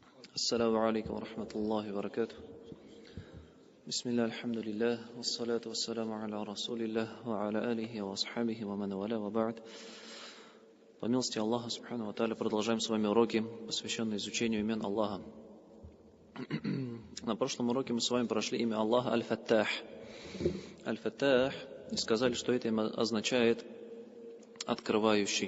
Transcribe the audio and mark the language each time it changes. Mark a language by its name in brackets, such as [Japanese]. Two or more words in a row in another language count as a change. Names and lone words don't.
[Arabic] السلام عليكم ورحمة الله وبركاته. بسم الله الحمد لله والصلاة والسلام على رسول الله وعلى آله وأصحابه ومن والاه وبعد. [Russian] По милости Аллаха [Arabic] سبحانه وتعالى [Russian] продолжаем с вами уроки, посвященные изучению имен Аллаха. На прошлом уроке мы с вами прошли имя Аллаха Аль-Фаттах. Аль-Фаттах, и сказали, что это имя означает открывающий.